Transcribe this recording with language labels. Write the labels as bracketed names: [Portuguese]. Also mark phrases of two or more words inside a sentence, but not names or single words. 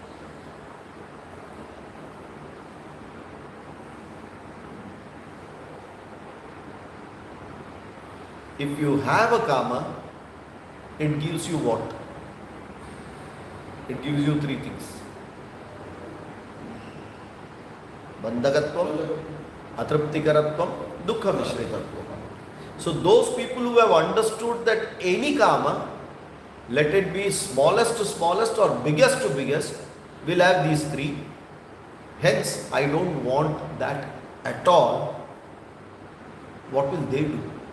[English] If you have a karma, it gives you what? It gives you three things. [Sanskrit] Bandhagatvam, atraptikaratvam, dukkha mishritatvam. [English] So those people who have understood that any karma, let it be smallest to smallest or biggest to biggest, will have these three. Hence, I don't want that at all. What will they do?